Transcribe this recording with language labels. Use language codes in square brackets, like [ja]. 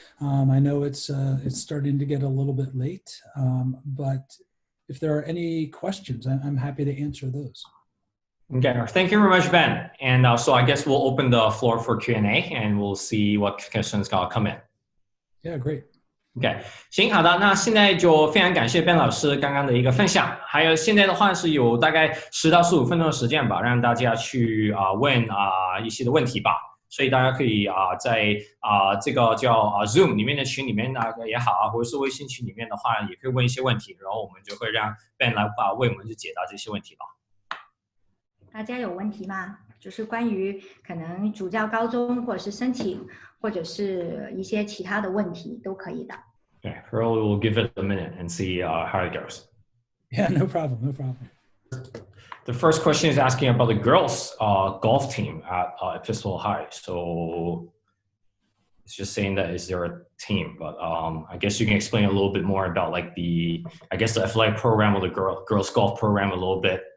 [en] I know it's starting to get a little bit late, but if there are any questions, I'm happy to answer those. Okay, thank you very much, Ben. And so I guess we'll open the floor for Q&A and we'll see what questions come in. Yeah, great. [zh] OK， 行，好的，那现在就非常感谢 Ben 老师刚刚的一个分享，还有现在的话是有大概10到15分钟的时间吧，让大家去问一些的问题吧，所以大家可以在这个叫Zoom 里面的群里面也好或者是微信群里面的话，也可以问一些问题，然后我们就会让 Ben 来为我们去解答这些问题吧。大家有问题吗？就是关于可能主教高中或者是申请，或者是一些其他的问题都可以的。 [en] Okay, Earl will give it a minute and see how it goes. Yeah, no problem, no problem. The first question is asking about the girls' golf team at Episcopal High. So it's just saying that is there a team, but I guess you can explain a little bit more about like the athletic program or the girls' golf program a little bit.